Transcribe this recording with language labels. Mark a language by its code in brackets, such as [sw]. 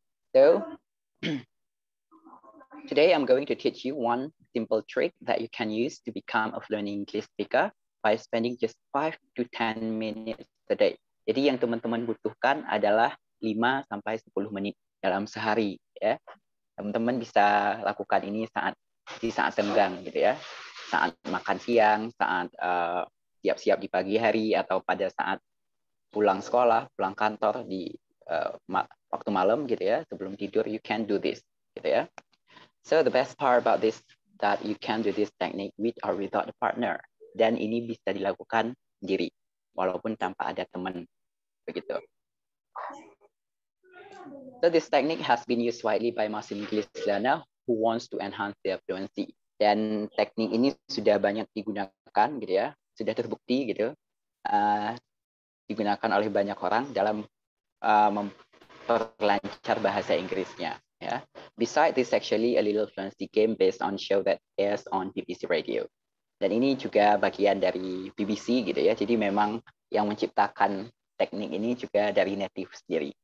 [en] So today I'm going to teach you one simple trick that you can use to become a fluent English speaker by spending just 5 to 10 minutes a day. [id] Jadi yang teman-teman butuhkan adalah 5 sampai 10 menit dalam sehari ya. Teman-teman bisa lakukan ini di saat senggang gitu ya. Saat makan siang, saat siap-siap di pagi hari, atau pada saat pulang sekolah, pulang kantor di waktu malam gitu ya, sebelum tidur, you can do this gitu ya. [en] So the best part about this that you can do this technique with or without a partner. [id] Dan ini bisa dilakukan sendiri walaupun tanpa ada teman begitu. [en] So this technique has been used widely by most English learner who wants to enhance their fluency. [id] Dan teknik ini sudah banyak digunakan gitu ya, sudah terbukti gitu. Digunakan oleh banyak orang dalam memperlancar bahasa Inggrisnya. Ya. [en] Besides this, actually a little fluency game based on show that airs on BBC Radio. [id] Dan ini juga bagian dari BBC gitu ya. Jadi memang yang menciptakan teknik ini juga dari native sendiri.